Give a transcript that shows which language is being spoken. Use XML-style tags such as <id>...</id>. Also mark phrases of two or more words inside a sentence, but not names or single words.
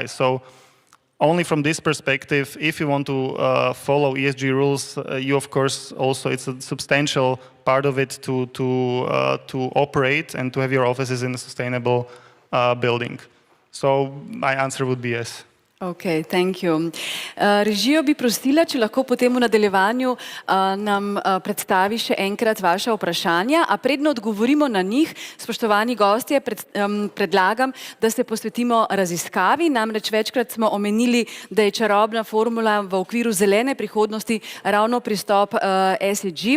<en>So only from this perspective, if you want to follow ESG rules, you of course also, it's a substantial part of it to operate and to have your offices in a sustainable building. So my answer would be yes. Ok, thank you.</en> <sl>Režijo bi prosila, če lahko potem v nadaljevanju nam predstavi še enkrat vaša vprašanja, a predno odgovorimo na njih, spoštovani gostje, predlagam, da se posvetimo raziskavi, namreč večkrat smo omenili, da je čarobna formula v okviru zelene prihodnosti ravno pristop ESG.</sl>